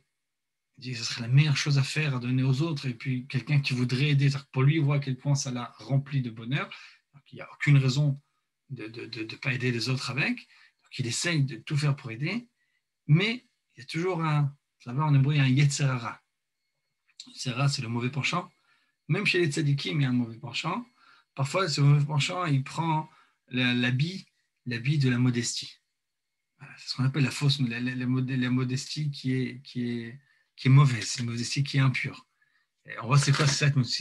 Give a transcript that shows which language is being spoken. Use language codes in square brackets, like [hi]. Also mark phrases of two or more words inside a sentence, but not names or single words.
[fr] Il dit que ce serait la meilleure chose à faire, à donner aux autres. Et puis quelqu'un qui voudrait aider, pour lui, il voit à quel point ça l'a rempli de bonheur. Donc, il n'y a aucune raison de ne pas aider les autres avec. Donc il essaye de tout faire pour aider. Mais il y a toujours en hébreu, il y a un [he] יצר הרע. יצר הרע, [fr] c'est le mauvais penchant. Même chez les tzadikim, il y a un mauvais penchant. Parfois, ce mauvais penchant, il prend l'habit de la modestie. Voilà, c'est ce qu'on appelle la modestie qui est mauvaise, une modestie qui est impure. Et on voit c'est quoi cette modestie?